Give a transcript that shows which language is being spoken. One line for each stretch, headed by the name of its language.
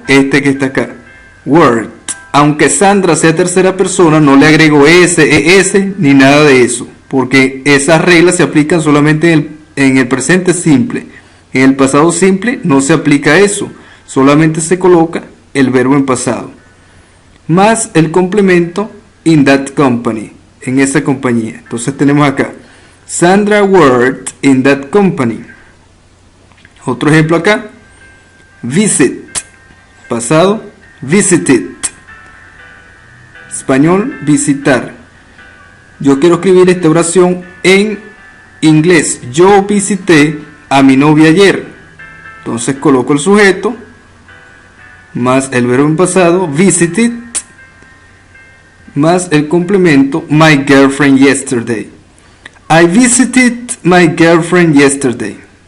Spanish: Este que está acá, worked. Aunque Sandra sea tercera persona, no le agrego s, ni nada de eso, porque esas reglas se aplican solamente en el presente simple. En el pasado simple no se aplica eso, solamente se coloca el verbo en pasado, más el complemento
English: in that company,
Spanish: en esa compañía. Entonces tenemos acá,
English: Sandra worked in that company.
Spanish: Otro ejemplo acá, visit, pasado, visited. Español, visitar. Yo quiero escribir esta oración en inglés. Yo visité a mi novia ayer. Entonces coloco el sujeto más el verbo en pasado, visited, más el complemento,
English: my girlfriend yesterday. I visited my girlfriend yesterday.